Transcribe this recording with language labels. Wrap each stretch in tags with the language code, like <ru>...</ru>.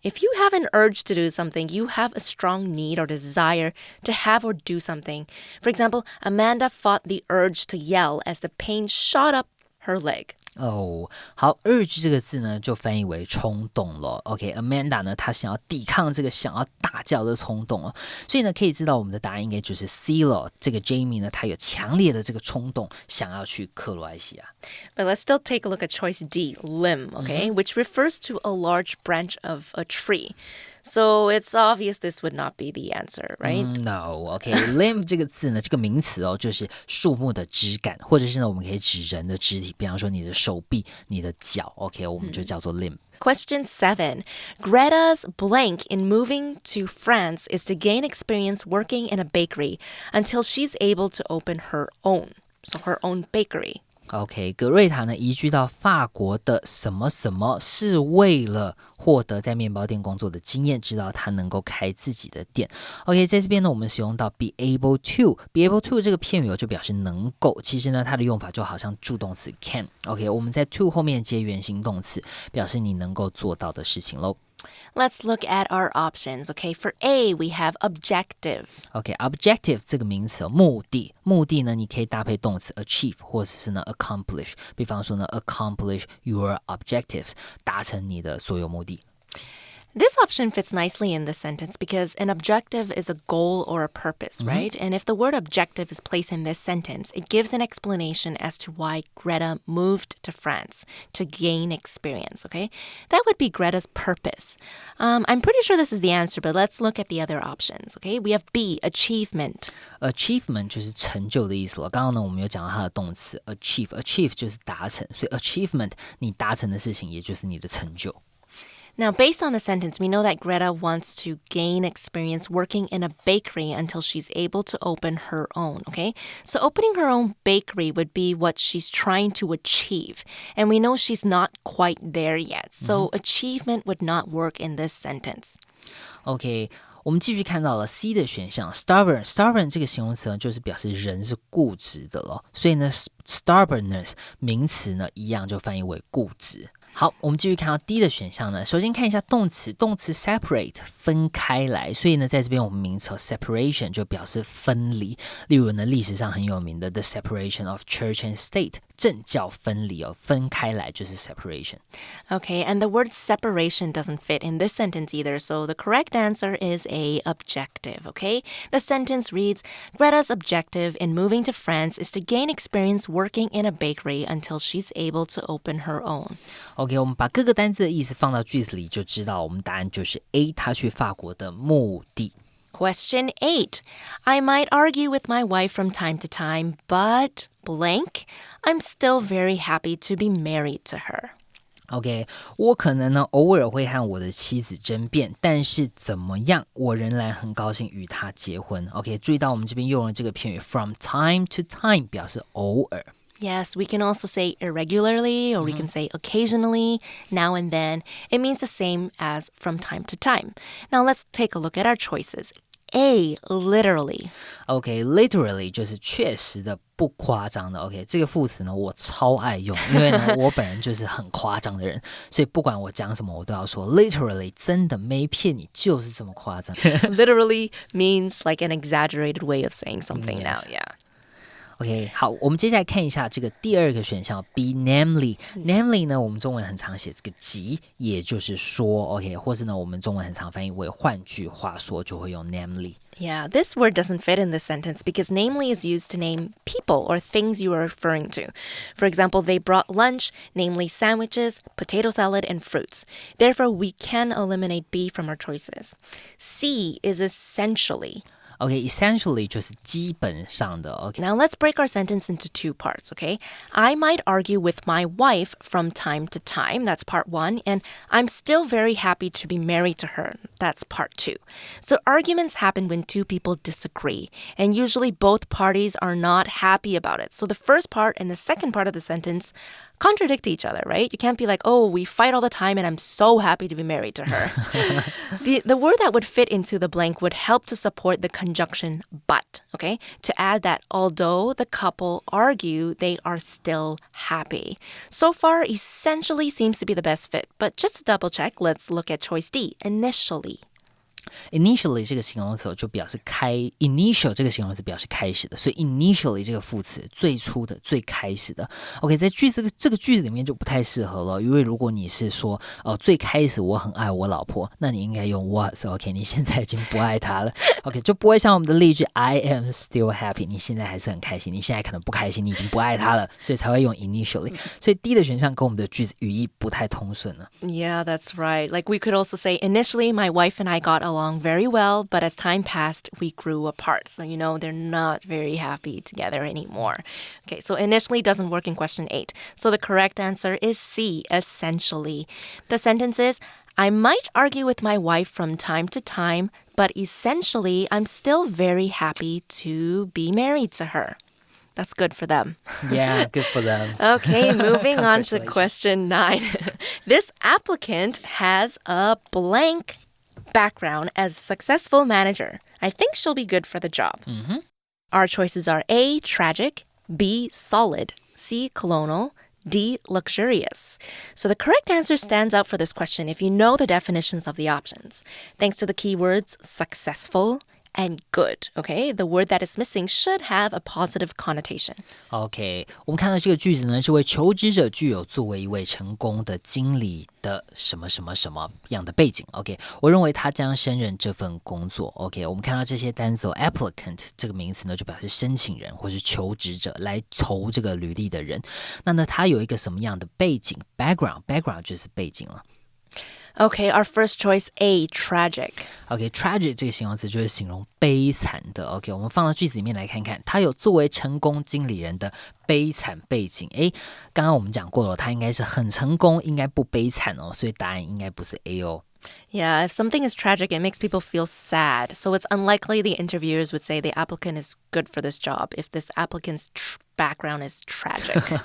<en>If you have an urge to do something, you have a strong need or desire to have or do something. For example, Amanda fought the urge to yell as the pain shot up her leg.</en> <zh>哦，好 urge 这个字呢就翻译为冲动了。 OK，Amanda 呢她想要抵抗这个想要大叫的冲动哦，所以呢可以知道我们的答案应该就是 C 了。这个 Jamie 呢她有强烈的这个冲动想要去克罗埃西亚。</zh> <en>But let's still take a look at choice D, limb, okay, which refers to a large branch of a tree. So it's obvious this would not be the answer, right?</en> <zh>No, limb 这个字呢，这个名词哦，就是树木的枝干，或者是呢，我们可以指人的肢体，比方说你的手臂、你的脚 ，OK， 我们就叫做 limb。</zh> <en>Question 7. Greta's blank in moving to France is to gain experience working in a bakery until she's able to open her own. So her own bakery.</en> <zh>OK， 格瑞塔呢移居到法国的什么什么是为了获得在面包店工作的经验，直到他能够开自己的店。 OK， 在这边呢，我们使用到 be able to。be able to 这个片语就表示能够，其实呢，它的用法就好像助动词 can。OK， 我们在 to 后面接原形动词，表示你能够做到的事情喽。</zh> <en>Let's look at our options. Okay, for A, we have objective.</en> <zh>OK，objective 这个名词目的，目的呢，你可以搭配动词 achieve 或者是呢 accomplish， 比方说呢</zh> <en>accomplish your objectives，</en> <zh>达成你的所有目的。</zh> <en>This option fits nicely in this sentence because an objective is a goal or a purpose, right? And if the word objective is placed in this sentence, it gives an explanation as to why Greta moved to France to gain experience, okay? That would be Greta's purpose. I'm pretty sure this is the answer, but let's look at the other options, okay? We have B, achievement.</en> <zh>Achievement 就是成就的意思了。刚刚呢，我们有讲到它的动词 achieve 就是达成，所以 achievement 你达成的事情，也就是你的成就。</zh> <en>Now, based on the sentence, we know that Greta wants to gain experience working in a bakery until she's able to open her own, okay? So opening her own bakery would be what she's trying to achieve. And we know she's not quite there yet. So achievement would not work in this sentence.</en> <zh>OK， 我们继续看到了 C 的选项 stubborn 这个形容词呢，就是表示人是固执的了。所以呢 stubbornness 名词呢，一样就翻译为固执。好，我们继续看到 D 的选项呢。首先看一下动词 separate 分开来，所以呢，在这边我们名词 separation 就表示分离。例如呢，历史上很有名的</zh> <en>the separation of church and state</en> <zh>政教分离哦，分开来就是 separation。</zh> <en>Okay, and the word separation doesn't fit in this sentence either, so the correct answer is A, objective, okay? The sentence reads, Greta's objective in moving to France is to gain experience working in a bakery until she's able to open her own.</en> <zh>OK， 我们把各个单字的意思放到句子里，就知道我们答案就是 A， 他去法国的目的。</zh> <en>Question 8. I might argue with my wife from time to time, but blank, I'm still very happy to be married to her.</en> <zh>OK， 我可能呢偶尔会和我的妻子争辩，但是怎么样，我仍然很高兴与她结婚。 OK， 注意到我们这边用了这个片语</zh> <en>from time to time</en> <zh>表示偶尔。</zh> <en>Yes, we can also say irregularly, or we can say occasionally, now and then. It means the same as from time to time. Now let's take a look at our choices. A, literally.</en> <zh>OK, literally 就是确实的不夸张的。 OK， 这个副词呢我超爱用，因为呢我本人就是很夸张的人，所以不管我讲什么我都要说 literally， 真的没骗你，就是这么夸张。</zh> <en>Literally means like an exaggerated way of saying something now, yeah.</en> <zh>OK， 好，我们接下来看一下这个第二个选项 be namely 呢，我们中文很常写这个即，也就是说 OK， 或是呢我们中文很常翻译为换句话说，就会用 namely。Yeah,</zh> <en>this word doesn't fit in this sentence because namely is used to name people or things you are referring to. For example, they brought lunch, namely sandwiches, potato salad, and fruits. Therefore, we can eliminate B from our choices. C is essentially.</en> <zh>Okay, essentially 就是基本上的 OK.</zh> <en>Now let's break our sentence into two parts, okay? I might argue with my wife from time to time, that's part one, and I'm still very happy to be married to her, that's part two. So arguments happen when two people disagree, and usually both parties are not happy about it. So the first part and the second part of the sentence contradict each other, right? You can't be like, oh, we fight all the time and I'm so happy to be married to her. The word that would fit into the blank would help to support the conjunction but, okay? To add that although the couple argue, they are still happy. So far, essentially seems to be the best fit, but just to double check, let's look at choice D, initially.</en> <zh>Initially 这个形容词就表示initial 这个形容词表示开始的，所以 initially 这个副词最初的、最开始的。 OK， 在这个句子里面就不太适合了，因为如果你是说最开始我很爱我老婆，那你应该用 was。OK， 你现在已经不爱她了。 OK， 就不会像我们的例句</zh> <en>I am still happy，</en> <zh>你现在还是很开心，你现在可能不开心，你已经不爱她了，所以才会用 initially。所以 D 的选项跟我们的句子语义不太通顺了。</zh> <en>Yeah, that's right. Like we could also say, initially my wife and I got along very well, but as time passed, we grew apart. So, they're not very happy together anymore. Okay, so initially doesn't work in question 8. So the correct answer is C, essentially. The sentence is, I might argue with my wife from time to time, but essentially I'm still very happy to be married to her. That's good for them. Yeah, good for them. Okay, moving on to question 9. This applicant has a blank background as a successful manager. I think she'll be good for the job. Our choices are A, tragic, B, solid, C, colonial, D, luxurious. So the correct answer stands out for this question if you know the definitions of the options. Thanks to the keywords successful and good, okay? The word that is missing should have a positive connotation.</en> <zh>OK， 我们看到这个句子呢，这位求职者具有作为一位成功的经理的什么什么什么样的背景。 OK， 我认为他将胜任这份工作。OK， 我们看到这些单词applicant 这个名词呢，就表示申请人或是求职者来投这个履历的人。那呢，他有一个什么样的背景 ？background 就是背景了。</zh> <en>Okay, our first choice A, tragic.</en> <zh>OK, tragic 这个形容词就是形容悲惨的。OK， 我们放到句子里面来看看，他有作为成功经理人的悲惨背景。刚刚我们讲过了，他应该是很成功，应该不悲惨哦，所以答案应该不是 A 哦。</zh> <en>Yeah, if something is tragic, it makes people feel sad. So it's unlikely the interviewers would say the applicant is good for this job if this applicant's background is tragic.</en>